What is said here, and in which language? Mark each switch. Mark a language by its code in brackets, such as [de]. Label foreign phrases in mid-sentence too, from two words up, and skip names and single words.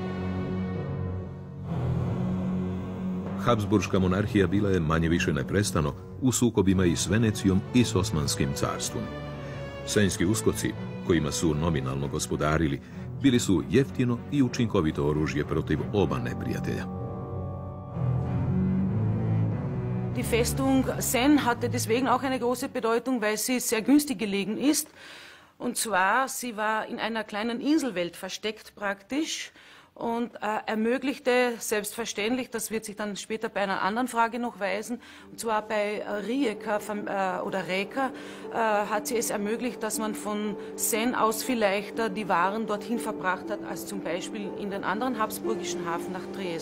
[hr] Habsburška monarhija bila je manje-više neprestano u sukobima i s Venecijom i s Osmanskim carstvom. Senjski uskoci, kojima su nominalno gospodarili, bili su jeftino i učinkovito oružje protiv oba neprijatelja. [de] Die Festung Sen hatte deswegen auch eine große Bedeutung, weil sie sehr günstig gelegen ist. Und zwar, sie war in einer kleinen Inselwelt versteckt praktisch und ermöglichte selbstverständlich, das wird sich dann später bei einer anderen Frage noch weisen, und zwar bei Rijeka oder Reka hat sie es ermöglicht, dass man von Sen aus viel leichter die Waren dorthin verbracht hat, als zum Beispiel in den anderen habsburgischen Hafen nach Triest.